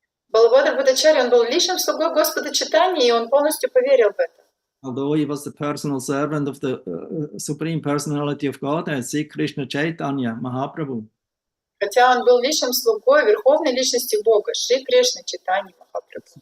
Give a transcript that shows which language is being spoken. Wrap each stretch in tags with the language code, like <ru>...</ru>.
<ru>Балабхадра Бхаттачарья, он был личным слугой Господа Чайтаньи, и он полностью поверил в это.</ru> <en>Although he was the personal servant of the Supreme Personality of Godhead, Sri Krishna Chaitanya Mahaprabhu.</en> <ru>Хотя он был личным слугой верховной личности Бога, Шри Кришны Чайтаньи Махапрабху.</ru>